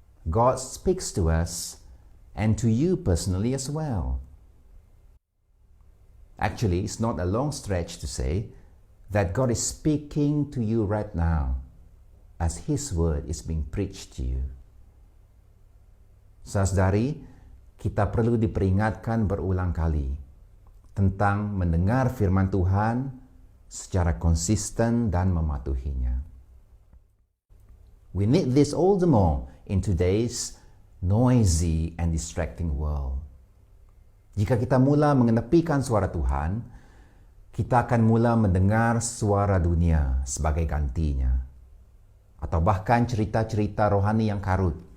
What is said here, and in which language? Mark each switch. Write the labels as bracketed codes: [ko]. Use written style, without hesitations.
[en] God speaks to us and to you personally as well. Actually, it's not a long stretch to say that God is speaking to you right now as His word is being preached to you. [id] Saudari, kita perlu diperingatkan berulang kali tentang mendengar firman Tuhan secara konsisten dan mematuhinya. [en] We need this all the more in today's noisy and distracting world. [ms] Jika kita mula mengenepikan suara Tuhan, kita akan mula mendengar suara dunia sebagai gantinya, atau bahkan cerita-cerita rohani yang karut.